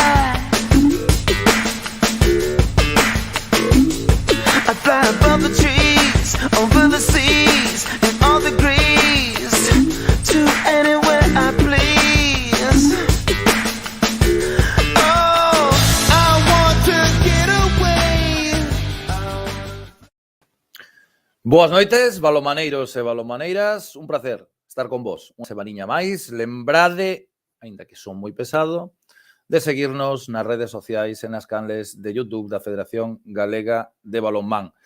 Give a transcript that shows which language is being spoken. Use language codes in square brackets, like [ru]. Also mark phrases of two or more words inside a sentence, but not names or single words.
[en] I fly above the trees, over the seas, in all degrees, to anywhere I please. Oh, I want to get away. [gl] Boas noites, balomaneiros e balomaneiras, un placer estar con vos unha semaniña máis. Lembrade, aínda que son moi pesado, de seguirnos nas redes sociais e nas canles de YouTube da Federación Galega de Balonmán.